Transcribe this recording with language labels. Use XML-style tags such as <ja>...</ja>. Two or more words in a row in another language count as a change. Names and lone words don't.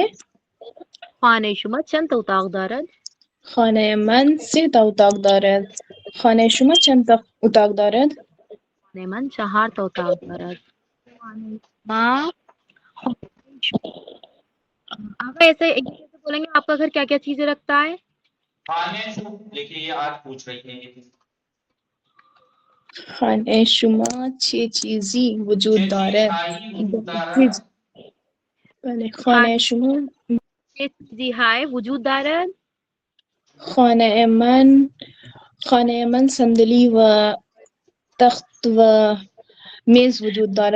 <fa>خانه شما چند تا اتاق دارد؟ خانه من 3 تا اتاق دارد. خانه شما چند تا اتاق دارد؟ خانه من 4 تا اتاق دارد. خانه ما آقا</fa> <ur>ایسے بولیں گے آپ کا گھر کیا کیا چیزیں رکھتا ہے؟ دیکھیے یہ آج پوچھ رہی ہیں یہ</ur> <fa>خانه شما چه چیزی وجود دارد؟ بله. خانه شما چه چیزی های وجود دارد؟ خانه من صندلی و تخت و میز وجود دارد.</fa>